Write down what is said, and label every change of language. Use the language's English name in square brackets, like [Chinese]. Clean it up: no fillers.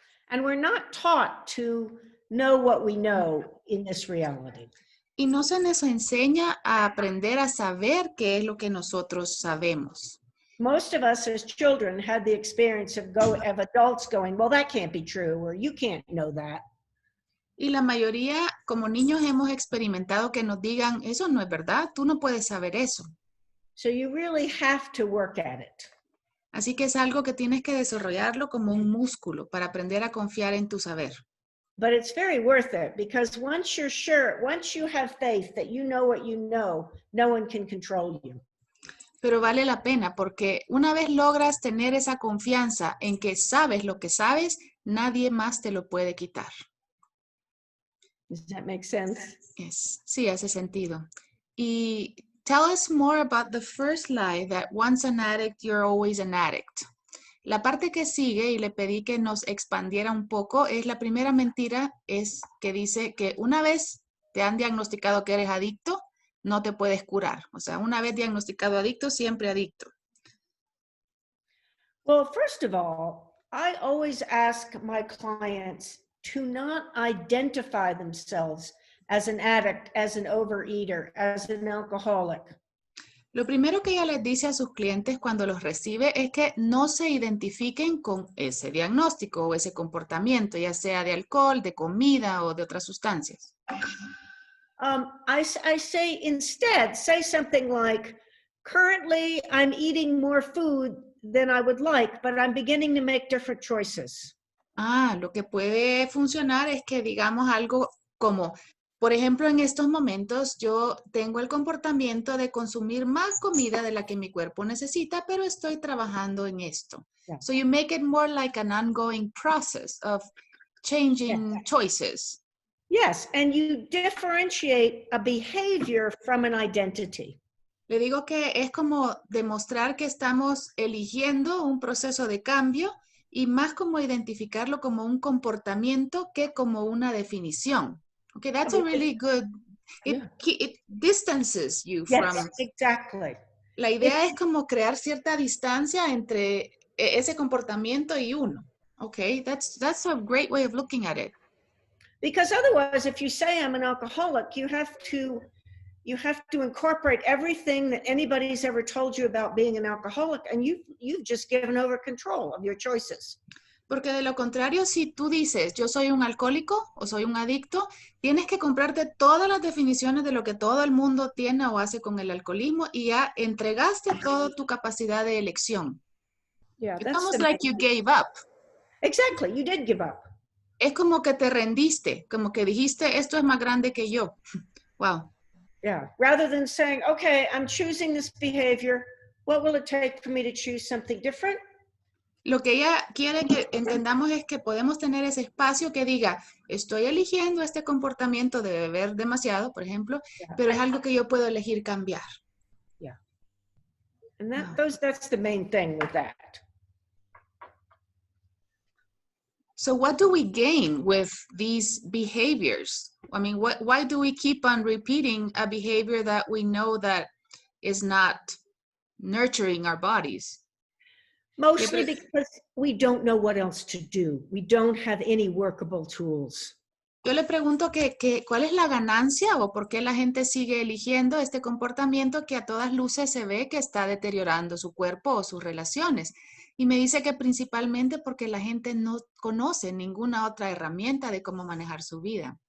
[English] And we're not taught to know what we know in this reality. [Spanish] Y no se nos enseña a aprender a saber qué es lo que nosotros sabemos. [English] Most of us as children had the experience of adults going, well, that can't be true, or you can't know that. [Spanish] Y la mayoría, como niños, hemos experimentado que nos digan, eso no es verdad, tú no puedes saber eso. [English] So you really have to work at it. [Spanish] Así que es algo que tienes que desarrollarlo como un músculo para aprender a confiar en tu saber. [English] But it's very worth it, because once you're sure, once you have faith that you know what you know, no one can control you. [Spanish] Pero vale la pena porque una vez logras tener esa confianza en que sabes lo que sabes, nadie más te lo puede quitar. [English] Does that make sense? Yes. [Spanish] Sí, hace sentido. [English] Y tell us more about the first lie that once an addict, you're always an addict. [Spanish] La parte que sigue, y le pedí que nos expandiera un poco, es la primera mentira, es que dice que una vez te han diagnosticado que eres adicto, no te puedes curar. O sea, una vez diagnosticado adicto, siempre adicto. [English] Well, first of all, I always ask my clients to not identify themselves as an addict, as an overeater, as an alcoholic. [Spanish] Lo primero que ella les dice a sus clientes cuando los recibe es que no se identifiquen con ese diagnóstico o ese comportamiento, ya sea de alcohol, de comida o de otras sustancias. [English] I say instead, say something like, currently I'm eating more food than I would like, but I'm beginning to make different choices. [Spanish] Lo que puede funcionar es que digamos algo como, Por ejemplo, en estos momentos yo tengo el comportamiento de consumir más comida de la que mi cuerpo necesita, pero estoy trabajando en esto. [English] Yeah. So you make it more like an ongoing process of changing choices. Yes, and you differentiate a behavior from an identity. [Spanish] Le digo que es como demostrar que estamos eligiendo un proceso de cambio y más como identificarlo como un comportamiento que como una definición. [English] Okay, that's a really good, it distances you Yes, from. exactly. [Spanish] La idea es como crear cierta distancia entre ese comportamiento y uno. [English] Okay, that's a great way of looking at it. Because otherwise, if you say I'm an alcoholic, you have to incorporate everything that anybody's ever told you about being an alcoholic, and you've just given over control of your choices. [Spanish] Porque de lo contrario, si tú dices, yo soy un alcohólico o soy un adicto, tienes que comprarte todas las definiciones de lo que todo el mundo tiene o hace con el alcoholismo y ya entregaste toda tu capacidad de elección. [English] Yeah, It's that's almost like you gave up. Exactly, you did give up. [Spanish] Es como que te rendiste, como que dijiste, esto es más grande que yo. [English] Wow. Yeah, rather than saying, okay, I'm choosing this behavior, what will it take for me to choose something different? [Spanish] Lo que ella quiere que entendamos es que podemos tener ese espacio que diga, estoy eligiendo este comportamiento de beber demasiado, por ejemplo, pero es algo que yo puedo elegir cambiar. [English] Yeah. And that's the main thing with that. So what do we gain with these behaviors? I mean, why do we keep on repeating a behavior that we know that is not nurturing our bodies? Mostly because we don't know what else to do. We don't have any workable tools. [Spanish] Yo le pregunto ¿cuál es la ganancia o por qué la gente sigue eligiendo este comportamiento que a todas luces se ve que está deteriorando su cuerpo o sus relaciones? Y me dice que principalmente porque la gente no conoce ninguna otra herramienta de cómo manejar su vida.